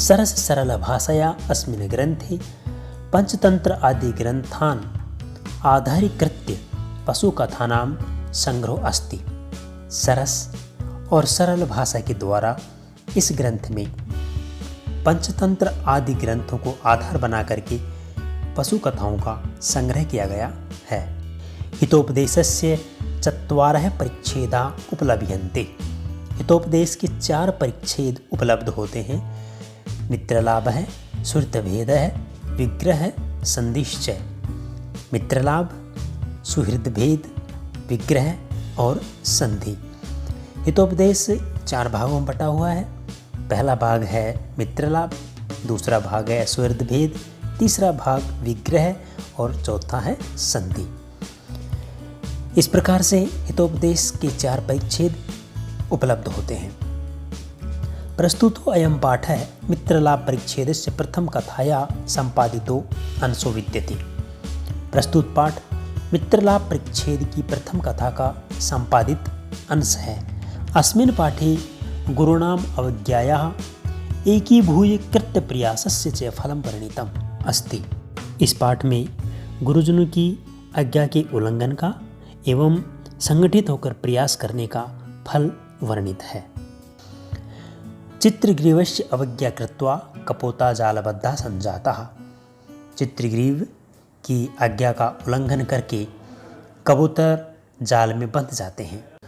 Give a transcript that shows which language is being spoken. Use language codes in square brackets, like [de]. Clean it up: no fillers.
[sa] सरस सरल भाषया अस्मिन् ग्रंथे पंचतंत्र आदि ग्रंथान आधारीकृत्य पशुकथानां संग्रह अस्ति। [hi] सरस और सरल भाषा के द्वारा इस ग्रंथ में पंचतंत्र आदि ग्रंथों को आधार बना करके पशु कथाओं का संग्रह किया गया है। [sa] हितोपदेशस्य चत्वारः परिच्छेदा उपलभ्यन्ते। [hi] हितोपदेश के 4 परिच्छेद उपलब्ध होते हैं। मित्रलाभ है, सुहृदभेद है, विग्रह है, संधिश्चय। मित्रलाभ, सुहृदभेद, विग्रह और संधि। हितोपदेश 4 भागों में बटा हुआ है। पहला भाग है मित्रलाभ, दूसरा भाग है सुहृदभेद, तीसरा भाग विग्रह और चौथा है संधि। इस प्रकार से हितोपदेश के 4 परिच्छेद उपलब्ध होते हैं। [sa] प्रस्तुतो अयं पाठः मित्रलाभ परिच्छेदस्य प्रथम कथाया संपादितो अंशो विद्यते। [hi] प्रस्तुत पाठ मित्रलाभ परिच्छेद की प्रथम कथा का संपादित अंश है। [sa] अस्मिन् पाठे गुरूणाम् अवज्ञायाः एकीभूय कृत्य प्रयासस्य च फलं वर्णितम् अस्ति। [hi] इस पाठ में गुरुजनों की आज्ञा के उल्लंघन का एवं संगठित होकर प्रयास करने का फल वर्णित है। [sa] चित्रग्रीवस्य अवज्ञा कृत्वा कपोता जालबद्धा संजातः। [hi] चित्रग्रीव की आज्ञा का उल्लंघन करके कबूतर जाल में बंध जाते हैं।